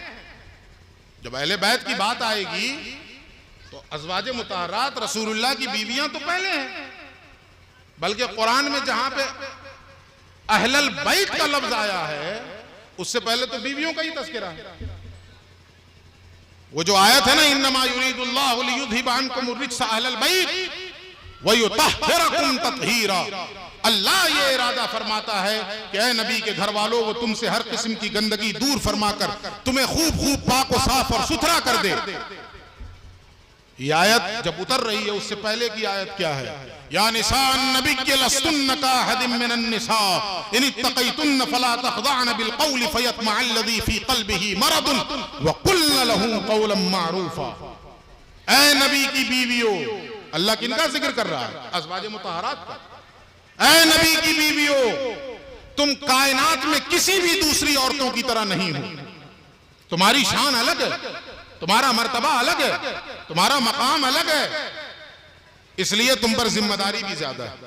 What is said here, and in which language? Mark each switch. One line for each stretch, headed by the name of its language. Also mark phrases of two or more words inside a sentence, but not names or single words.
Hindi: जब अहले बैत की बात आएगी तो अज़वाजे मुतहरात रसूलुल्लाह की बीवियां तो पहले हैं, बल्कि कुरान में जहां पे
Arabic: أهل البيت
Hindi: का लफ्ज आया है उससे पहले तो बीवियों का ही तज़किरा है। वो जो आयत है ना,
Arabic: إنما يريد الله ليذهب عنكم الرجس أهل البيت ويطهركم تطهيرا.
Hindi: अल्लाह ये इरादा फरमाता है कि ऐ नबी के घर वालों, वो तुमसे हर किस्म की गंदगी दूर फरमाकर तुम्हें खूब खूब पाक और साफ और सुथरा कर दे। ये आयत जब उतर रही है उससे पहले की आयत क्या है?
Arabic: يا نساء النبي لستن كأحد من النساء إن اتقيتن فلا تخضعن بالقول فيطمع الذي في قلبه مرض وقلن له قولا معروفا.
Hindi: ऐ नबी की बीवियों, अल्लाह किनका जिक्र कर रहा है? अज़वाजे मुतहरात का। ऐ नबी की बीवियों, तुम कायनात में किसी भी दूसरी औरतों की तरह नहीं हो। तुम्हारी शान अलग है, तुम्हारा मर्तबा अलग है, तुम्हारा मकाम अलग है, इसलिए तुम पर जिम्मेदारी भी ज्यादा है।